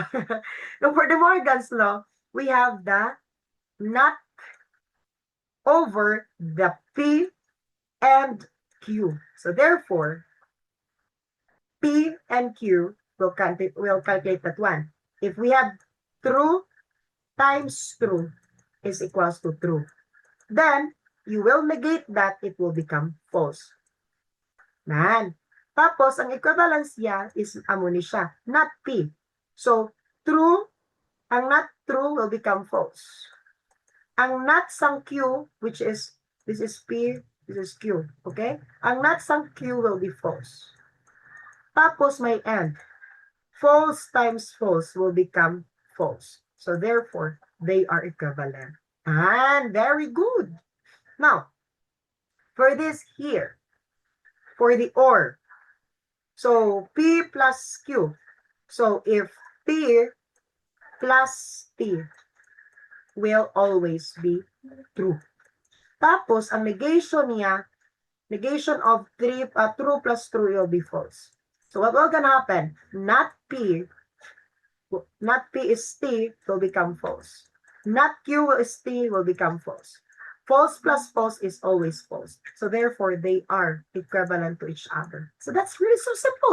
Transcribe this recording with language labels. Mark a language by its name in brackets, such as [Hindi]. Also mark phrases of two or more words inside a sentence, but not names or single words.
[English] Now for De Morgan's law, we have the not over the P and Q. So therefore, P and Q will calculate that one. If we have true times true is equals to true, then you will negate that, it will become false. [Hiligaynon] Man. Tapos, ang equivalence niya is amuni siya, [English] not P. So, true, ang not true will become false. Ang not sang Q, which is, this is P, this is Q, okay? Ang not sang Q will be false. [Hiligaynon] Tapos, may end. [English] False times false will become false. So, therefore, they are equivalent. And very good. Now, for this here, for the or, so P plus Q. So if P plus T will always be true. [Hiligaynon] Tapos, ang negation niya, [English] negation of true plus true will be false. So what will gonna happen? Not P is T will become false. Not Q is T will become false. False plus false is always false. So therefore, they are equivalent to each other. So that's really so simple.